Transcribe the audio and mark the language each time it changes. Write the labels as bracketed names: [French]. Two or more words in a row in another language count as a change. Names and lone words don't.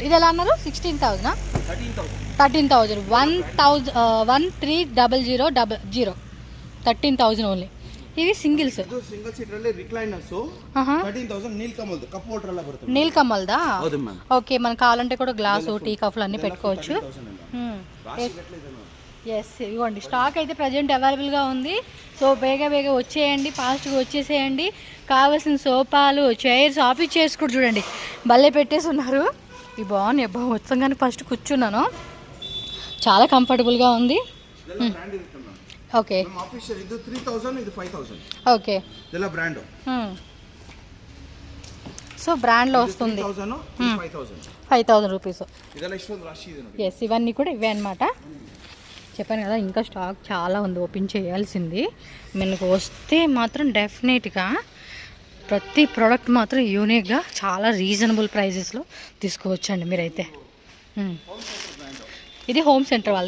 [Telugu] ఇది ఎలా అన్నారు? 16,000 13,000 13,000 13,000 ఓన్లీ. ఇవి సింగిల్స్. [English] single seater [Kannada] ಅಲ್ಲಿ ರಿಕ್ಲೈನರ್ಸ್ 13,000 ನೀಲಕಮಲ್ದು [English] cup holder [Kannada] ಎಲ್ಲ ಬರುತ್ತೆ. [Telugu] నీలకమల్దా? [Kannada] ಹೌದು ಮ್ಯಾಮ್. [Telugu] ఓకే మనకు కావాలంటే కూడా గ్లాసు టీ కప్లు అన్నీ పెట్టుకోవచ్చు. ఎస్ ఇవ్వండి, స్టాక్ అయితే [English] present available [Telugu] ఉంది. సో బేగా వచ్చేయండి, ఫాస్ట్గా వచ్చేసేయండి. కావాల్సిన సోఫాలు, చైర్స్, ఆఫీస్ చైర్స్ కూడా చూడండి భలే పెట్టేసి ఉన్నారు. ఇవి బాగున్నాయి అబ్బా, మొత్తంగానే ఫస్ట్ కూర్చున్నాను, చాలా కంఫర్టబుల్గా ఉంది. ఓకే [Kannada] ಆಫೀಷಿಯಲ್ ಇದು 3,000, ಇದು 5,000. [Telugu] ఓకే [Kannada] ಇದೆಲ್ಲ ಬ್ರಾಂಡ್. [Telugu] సో బ్రాండ్లో వస్తుంది 5,000 రూపీస్. [Kannada] ಇದೆಲ್ಲ ಇಷ್ಟೊಂದು ರಾಶಿ ಇದೆ ನೋಡಿ. [Telugu] ఎస్ ఇవన్నీ కూడా ఇవే అనమాట. చెప్పాను కదా ఇంకా స్టాక్ చాలా ఉంది, ఓపెన్ చేయాల్సింది. మనకు వస్తే మాత్రం డెఫినెట్గా ప్రతి ప్రోడక్ట్ మాత్రం యూనిక్గా చాలా [English] reasonable prices [Telugu] తీసుకోవచ్చండి మీరైతే. ఇది హోమ్ సెంటర్ వాళ్ళ.